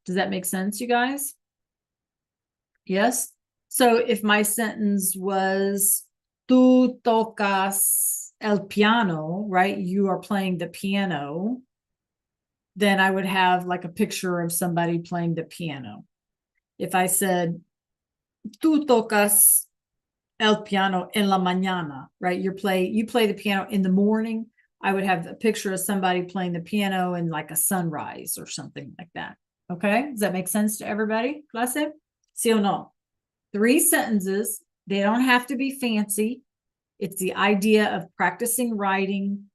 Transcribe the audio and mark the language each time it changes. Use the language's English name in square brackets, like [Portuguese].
[English] Does that make sense, you guys? Yes. So if my sentence was, [Spanish] tú tocas el piano, [English] right? You are playing the piano. Then I would have like a picture of somebody playing the piano. If I said, [Spanish] tú tocas el piano en la mañana, right? [English] You play the piano in the morning. I would have a picture of somebody playing the piano in like a sunrise or something like that. Okay. Does that make sense to everybody? Clase? [Spanish] Sí o no? [English] 3 sentences. They don't have to be fancy. It's the idea of practicing writing.